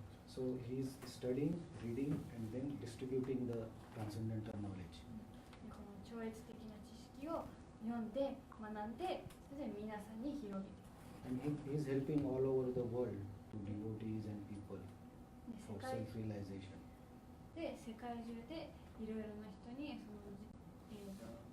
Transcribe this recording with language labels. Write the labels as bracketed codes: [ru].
[en] So he is studying, reading, and then distributing the transcendental knowledge. [ja] この超越的な知識を読んで学んでそれで皆さんに広げて。 [en] And he is helping all over the world to devotees and people for self-realization. [ja] で世界中でいろいろな人にその